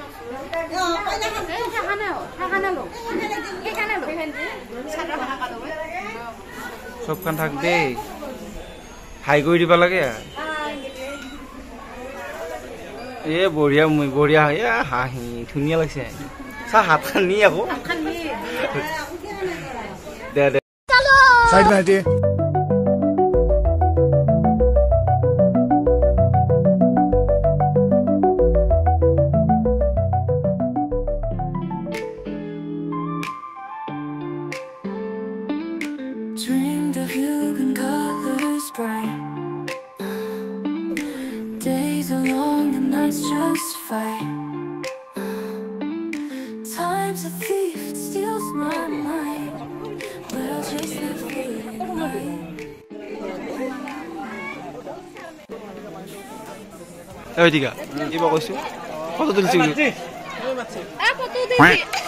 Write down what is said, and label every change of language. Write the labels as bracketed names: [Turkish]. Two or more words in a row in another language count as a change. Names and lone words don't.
[Assamese] সবখান থাক দে হাই কৰি দিব লাগে এ বঢ়িয়া এ হাঁহি ধুনীয়া লাগিছে চা হাত খান নি আকৌ দে [Hindi] साइड में हटिए [English] Dreamed of you in colors bright. Days are long and nights just fight. Time's a thief, it steals my mind. But I'll chase that fading light. [Assamese] এই দিগা কিবা কৈছো ফটো তুলিছি ফটো দিছি